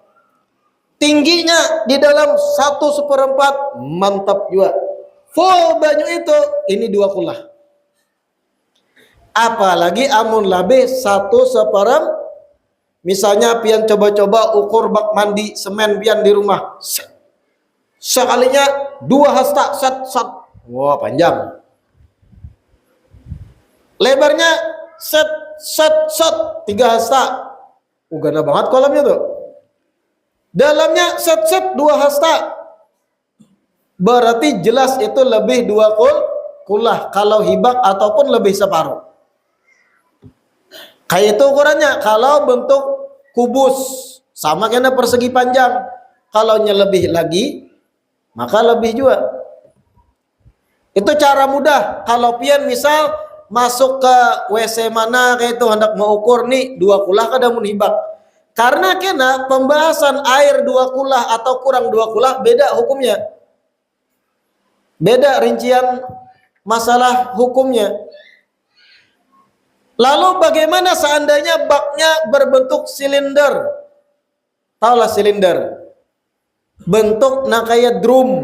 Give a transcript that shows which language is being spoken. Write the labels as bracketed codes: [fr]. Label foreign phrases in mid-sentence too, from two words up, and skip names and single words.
[id] Tingginya di dalam 1/4, mantap juga. [bjn] Full banyu itu ini 2 kulah. Apalagi amun lebih 1/4, misalnya pian coba-coba ukur bak mandi semen pian di rumah, sekalinya 2 hasta, set. Wah, panjang. Lebarnya set 3 hasta. Gana banget kolamnya tuh. [id] Dalamnya set 2 hasta. [bjn] Berarti jelas itu lebih 2 kulah kalau hibak ataupun lebih separuh. [id] Kayak itu ukurannya. Kalau bentuk kubus sama kena persegi panjang. Kalau lebih lagi maka lebih juga. [bjn] Itu cara mudah. Kalau pian misal masuk ke WC mana kayak itu hendak mau ukur nih 2 kulah kada mun hibak. [id] Karena kena pembahasan air 2 kulah atau kurang 2 kulah beda hukumnya. Beda rincian masalah hukumnya. Lalu bagaimana seandainya baknya berbentuk silinder? Tahulah silinder. Bentuk kayak drum.